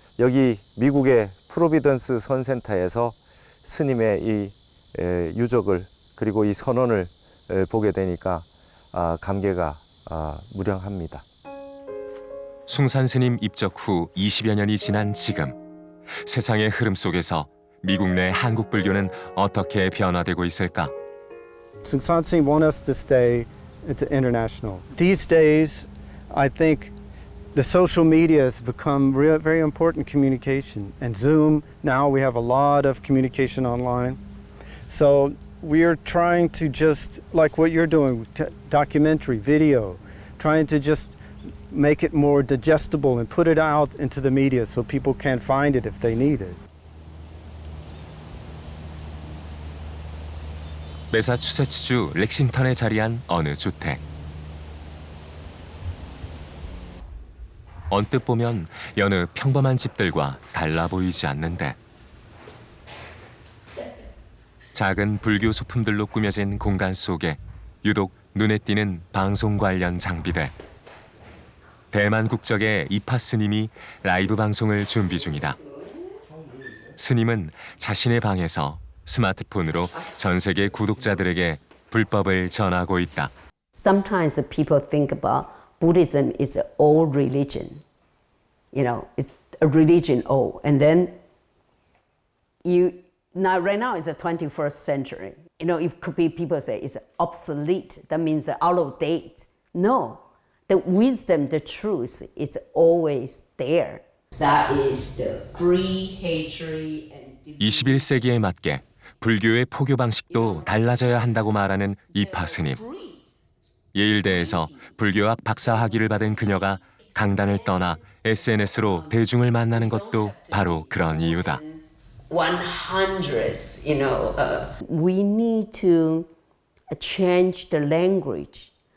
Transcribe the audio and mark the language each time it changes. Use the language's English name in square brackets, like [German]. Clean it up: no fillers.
[Korean] 여기 미국의 프로비던스 선센터에서 스님의 이 유적을 그리고 이 선언을 보게 되니까 감개가 무량합니다. 숭산 스님 입적 후 20여 년이 지난 지금 세상의 흐름 속에서 미국 내 한국 불교는 어떻게 변화되고 있을까? [English] Sungsan Singh want us to stay international. These days, I think the social media has become very important communication. And Zoom, now we have a lot of communication online. So we are trying to just, like what you're doing, documentary, video, trying to just make it more digestible and put it out into the media so people can find it if they need it. [Korean] 매사추세츠주 렉싱턴에 자리한 어느 주택. 언뜻 보면 여느 평범한 집들과 달라 보이지 않는데 작은 불교 소품들로 꾸며진 공간 속에 유독 눈에 띄는 방송 관련 장비들. 대만 국적의 이파 스님이 라이브 방송을 준비 중이다. 스님은 자신의 방에서 스마트폰으로 전 세계 구독자들에게 불법을 전하고 있다. [English] Sometimes people think about Buddhism is an old religion. It's a religion old. And then right now it's the 21st century. It could be people say it's obsolete. That means out of date. No, the wisdom, the truth is always there. That is the greed, hatred, and [Korean] 21세기에 맞게 불교의 포교 방식도 달라져야 한다고 말하는 이파 스님. 예일대에서 불교학 박사 학위를 받은 그녀가 강단을 떠나 SNS로 대중을 만나는 것도 바로 그런 이유다. [English] 100s, we need to change the language.